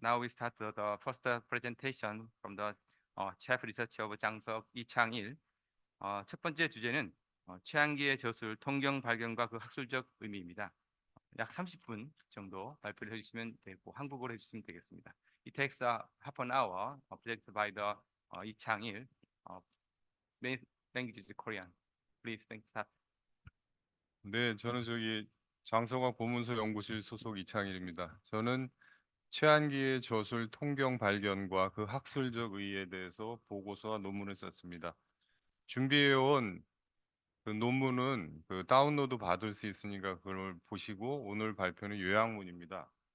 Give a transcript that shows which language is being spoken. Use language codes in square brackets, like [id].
[en] Now we start the first presentation from the Chief Research of 장석 이창일. [ko] 첫 번째 주제는 최한기의 저술 통경 발견과 그 학술적 의미입니다. 약 30분 정도 발표를 해주시면 되고 한국어로 해주시면 되겠습니다. [en] It takes half an hour presented by the 이창일. Main language is Korean. Please, start. [ko] 네, 저는 저기 장성학 보문서 연구실 소속 이창일입니다. 저는 최한기의 저술 통경 발견과 그 학술적 의의에 대해서 보고서와 논문을 썼습니다. 준비해온 그 논문은 그 다운로드 받을 수 있으니까 그걸 보시고 오늘 발표는 요약문입니다.